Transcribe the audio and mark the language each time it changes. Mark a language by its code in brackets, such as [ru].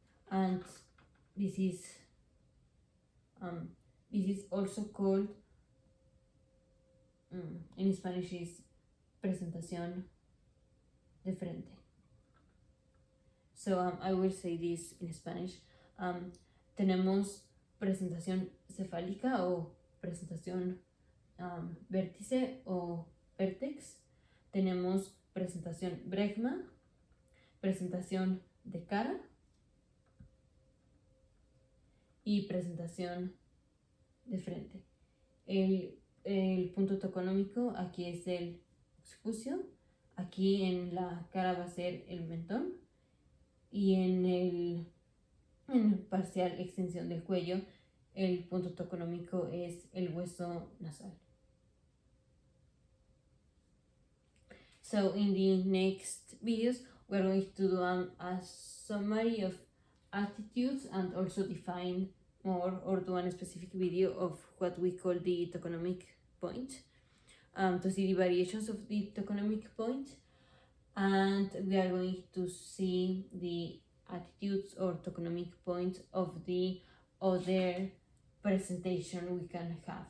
[en] And this is also called in Spanish is [es] presentación de frente. [en] So I will say this in Spanish. [es] Tenemos presentación cefálica o presentación vértice o vértex. Tenemos presentación bregma, presentación de cara y presentación de frente. El punto toconómico aquí es el occipucio, aquí en la cara va a ser el mentón y en parcial extensión del cuello el punto toconómico es el hueso nasal. [en] So in the next videos we're going to do a summary of attitudes and also define more or do a specific video of what we call the tokenomic point to see the variations of the tokenomic point, and we are going to see the attitudes or tokenomic points of the other presentation we can have.